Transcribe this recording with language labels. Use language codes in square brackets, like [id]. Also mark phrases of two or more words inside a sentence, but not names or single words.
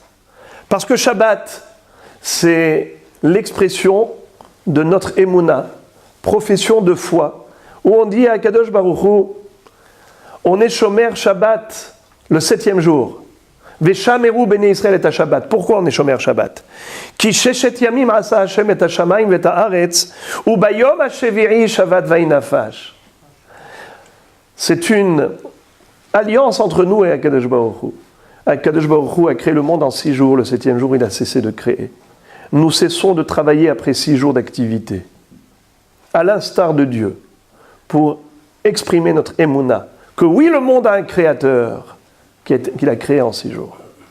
[fr] Parce que Shabbat, c'est l'expression de notre Emouna, profession de foi, où on dit à Kadosh Baruch Hu, on est [he] שומר שבת [fr] le 7e jour. [he] ושמרו בני ישראל את השבת. [fr] Pourquoi on est [he] שומר שבת? כי ששת ימים עשה השם את השמים את הארץ וביום השביעי שבת וינפש. [fr] C'est une alliance entre nous et Akadosh Baruch Hu. Akadosh Baruch Hu a créé le monde en 6 jours. Le 7e jour, il a cessé de créer. Nous cessons de travailler après 6 jours d'activité, à l'instar de Dieu, pour exprimer notre émouna, que oui, le monde a un créateur qu'il a créé en 6 jours.